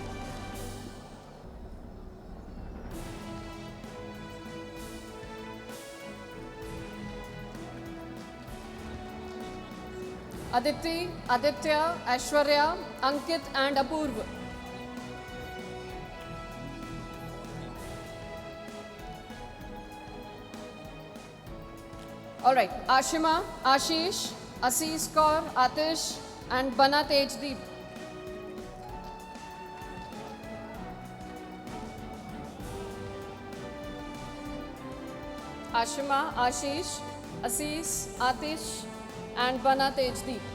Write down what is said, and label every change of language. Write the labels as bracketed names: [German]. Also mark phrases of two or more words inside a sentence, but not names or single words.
[English] Aditi, Aditya, Aishwarya, Ankit and Apurva. All right, Ashima, Ashish, Asis Kaur, Atish and Bana Tejdeep. Ashima, Ashish, Asis, Atish and Bana Tejdeep.